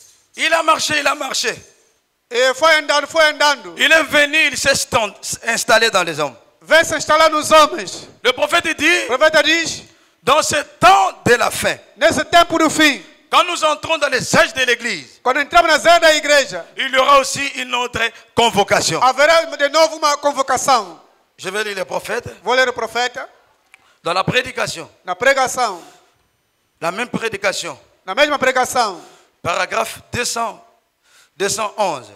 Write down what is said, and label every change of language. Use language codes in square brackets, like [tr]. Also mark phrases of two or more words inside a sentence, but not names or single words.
[fr] Il a marché, il a marché. [pt] E foi andando, foi andando. [fr] Il est venu, il s'est installé dans les hommes. [pt] Vem se instalar nos homens. [fr] Le prophète dit, [pt] O profeta diz, [fr] dans ce temps de la fin, [pt] nesse tempo do fim, [fr] quand nous entrons dans les âges de l'église, [pt] quando entramos nas eras da igreja, [fr] il y aura aussi une autre convocation. [pt] haverá de novo uma convocação. [fr] Je vais lire les prophètes. [pt] Vou ler o profeta. [fr] Dans la prédication, [pt] Na pregação, [fr] la même prédication, [pt] na mesma pregação, [fr] paragraphe 211.